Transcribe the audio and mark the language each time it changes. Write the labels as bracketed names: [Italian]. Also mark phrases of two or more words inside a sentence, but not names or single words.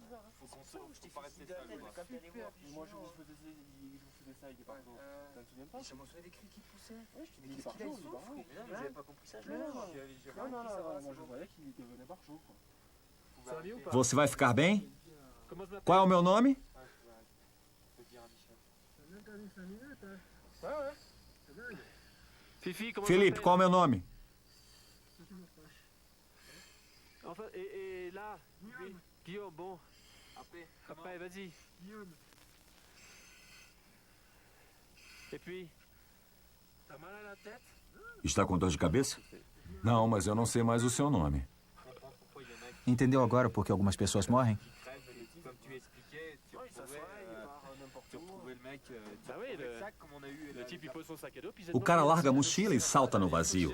[Portuguese] Você vai ficar bem? Qual é o meu nome? Felipe, qual é o meu nome? Guillaume, bom. [French] Après, vas-y. Et puis, t'as mal à la tête? [Portuguese] Está com dor de cabeça? Não, mas eu não sei mais o seu nome. Entendeu agora por que algumas pessoas morrem? O cara larga a mochila e salta no vazio.